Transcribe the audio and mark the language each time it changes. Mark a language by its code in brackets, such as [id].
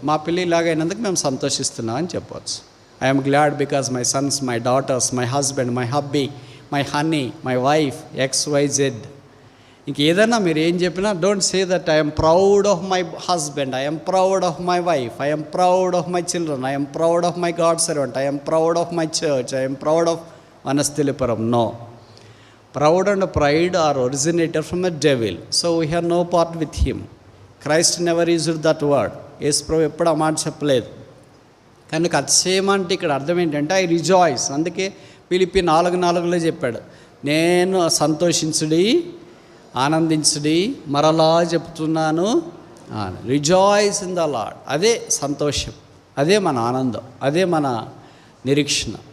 [te] మా పిల్లలు ఇలాగైనందుకు మేము సంతోషిస్తున్నాం అని చెప్పవచ్చు. [en] I'm glad because my sons, my daughters, my husband, my hubby, my honey, my wife, XYZ. [te] ఇంకేదన్నా మీరు ఏం చెప్పినా [en] Don't say that I'm proud of my husband, I'm proud of my wife, I'm proud of my children, I'm proud of my God servant, I'm proud of my church, I'm proud of Vanasthalipuram. No. Proud and pride are originated from the devil. So we have no part with him. Christ never used that word. [te] యేసు ప్రభు ఎప్పుడు ఆ మాట చెప్పలేదు. కనుక అతిశయం అంటే ఇక్కడ అర్థం ఏంటంటే [en] I rejoice. [te] అందుకే ఫిలిప్పీ 4:4లో చెప్పాడు, నేను సంతోషించుడి, ఆనందించుడి, మరలా చెప్తున్నాను, [en] Rejoice in the Lord. [te] అదే సంతోషం, అదే మన ఆనందం, అదే మన నిరీక్షణ.